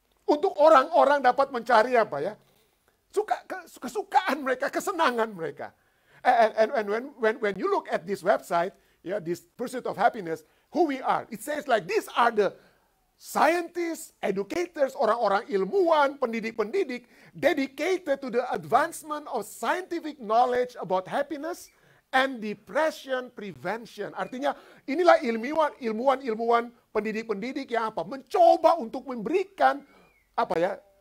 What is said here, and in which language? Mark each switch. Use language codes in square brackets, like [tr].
[id] Untuk orang-orang dapat mencari apa ya? Kesukaan mereka, kesenangan mereka. [en] And when you look at this website, yeah, this Pursuit of Happiness, who we are, it says like these are the scientists, educators, [id] orang-orang ilmuwan, pendidik-pendidik, [en] dedicated to the advancement of scientific knowledge about happiness and depression prevention. [id] Artinya inilah ilmuwan, pendidik-pendidik yang apa? Mencoba untuk memberikan apa ya?